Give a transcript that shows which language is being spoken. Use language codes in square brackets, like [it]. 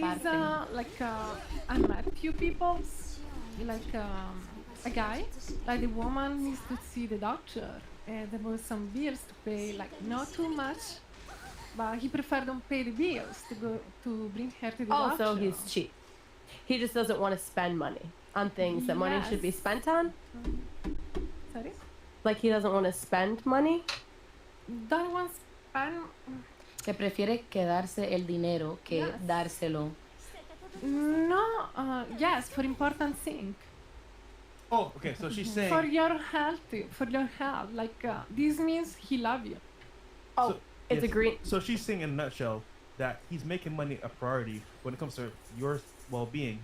[en] There is I met a few people, like a guy, like the woman needs to see the doctor, and there was some bills to pay, like not too much, but he preferred don't pay the bills to bring her to the doctor. So he's cheap. He just doesn't want to spend money on things that money should be spent on. Sorry? Like he doesn't want to spend money. Don't want to spend. [es] Que prefiere quedarse el dinero que dárselo. [en] No, yes, for important thing. oh, okay. So she's saying. For your health, like this means he love you. Oh, it's a green. So she's saying in a nutshell that he's making money a priority when it comes to your well-being.